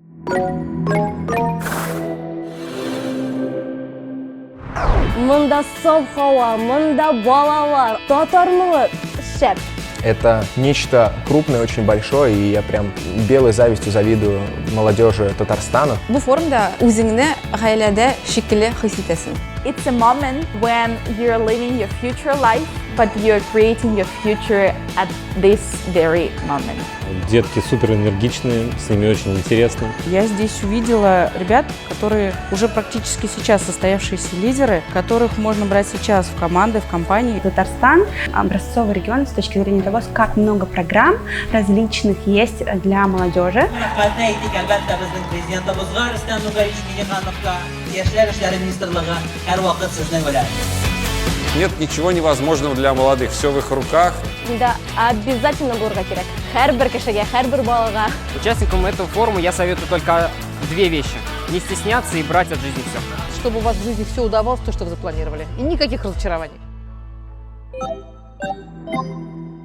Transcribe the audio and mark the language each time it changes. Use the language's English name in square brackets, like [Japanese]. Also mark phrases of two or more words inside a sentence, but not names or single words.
[Tatar] Мында саф һава, мында балалар, татарлык, шәп. [Russian] Это нечто крупное, очень большое, и я прям белой завистью завидую молодежи Татарстана. [Tatar] Бу форумда үзеңне гаиләдә шикелле хис итәсең. [English] It's a moment when you're living your future life, but you're creating your future at this very moment. [Russian] Детки супер энергичные, с ними очень интересно. Я здесь увидела ребят, которые уже практически сейчас состоявшиеся лидеры, которых можно брать сейчас в команды, в компании. Татарстан – образцовый регион с точки зрения того, как много программ различных есть для молодежи. Нет ничего невозможного для молодых, все в их руках. Да, обязательно [Tatar] булырга кирәк. Һәрбер кешегә, һәрбер балага. [Russian] Участникам этого форума я советую только две вещи. Не стесняться и брать от жизни все. Чтобы у вас в жизни все удавалось, то, что вы запланировали. И никаких разочарований.